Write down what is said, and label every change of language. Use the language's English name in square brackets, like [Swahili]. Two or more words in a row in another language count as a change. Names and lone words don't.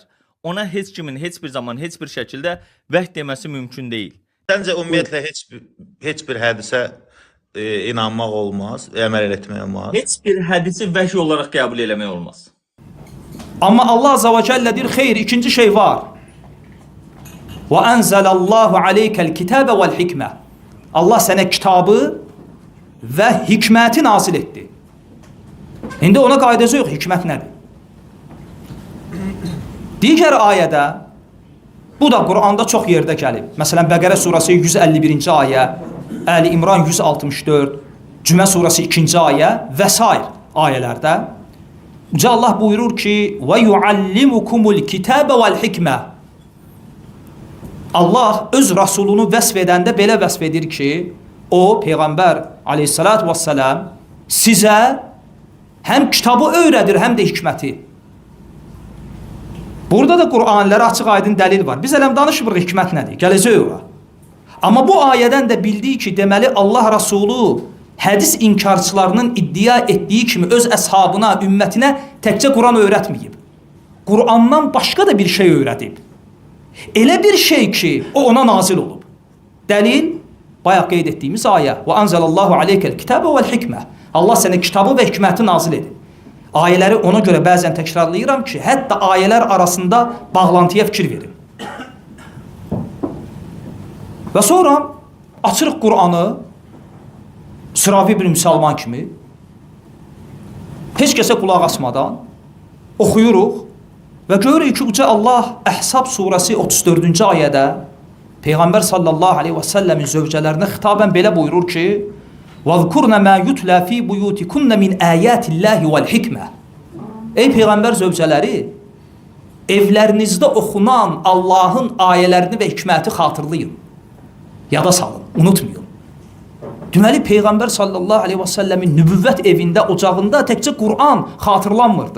[Azerbaijani] Ona heç kimin, heç bir zaman, heç bir şəkildə vəhy deməsi mümkün deyil. Səncə ümumiyyətlə heç bir hədisə inanmaq olmaz, əməl etmək olmaz? Heç bir hədisi vəhy olaraq qəbul eləmək olmaz. Amma Allah [Arabic] عز وجل [Azerbaijani] deyir, xeyr, ikinci şey var. [Arabic] وَأَنْزَلَ اللّٰهُ عَلَيْكَ الْكِتَابَ وَالْحِكْمَةِ. [Azerbaijani] Allah sənə kitabı və hikməti nazil etdi. İndi ona qaydası yox, hikmət nədir? Digər ayədə, bu da Quranda çox yerdə gəlib. Məsələn, Bəqərə surəsi 151-ci ayə, Əli İmran 164, Cümə surəsi 2-ci ayə və s. ayələrdə Uca Allah buyurur ki, [Arabic] وَيُعَلِّمُكُمُ الْكِتَابَ وَالْحِكْمَةِ. [Azerbaijani] Allah öz Rasulunu vəsf edəndə belə vəsf edir ki, o, Peyğəmbər [Arabic] عليه الصلاة والسلام [Azerbaijani] sizə həm kitabı öyrədir, həm də hikməti. Burada da Qur'anlara açıq aydın dəlil var. Biz ələm danışmırıq hikmət nədir, gələcək ora. Amma bu ayədən də bildiyi ki, deməli Allah Rasulü hədis inkarçılarının iddia etdiyi kimi öz əshabına, ümmətinə təkcə Quran öyrətməyib. Qur'andan başqa da bir şey öyrədib. Elə bir şey ki, o ona nazil olub. Dəlil, bayaq qeyd etdiyimiz ayə. [Arabic] وَأَنْزَلَ اللّٰهُ عَلَيْكَ الْكِتَابَ وَالْحِكْمَةِ. [Azerbaijani] Allah sənə kitabı və hikməti nazil edib. Ayələri ona görə bəzən təkrarlayıram ki, hətta ayələr arasında bağlantıya fikir verin. Və sonra açırıq Qur'anı, sıravi bir müsəlman kimi, heç kəsə qulaq asmadan oxuyuruq və görürük ki, Uca Allah Əhzab surəsi 34-cü ayədə Peyğəmbər [Arabic] صلى الله عليه [Azerbaijani] və səlləmin zövcələrinə xitabən belə buyurur ki, [Arabic] وَذْكُرْنَ مَا يُتْلَى فِي بُيُوتِكُنَّ مِنْ آيَاتِ اللّٰهِ وَالْحِكْمَةِ. [Azerbaijani] Ey Peyğəmbər zövcələri, evlərinizdə oxunan Allahın ayələrini və hikməti xatırlayın. Yada salın, unutmayın. Deməli, Peyğəmbər [Arabic] صلى الله عليه [Azerbaijani] və səlləmin nübüvvət evində, ocağında təkcə Qur'an xatırlanmırdı.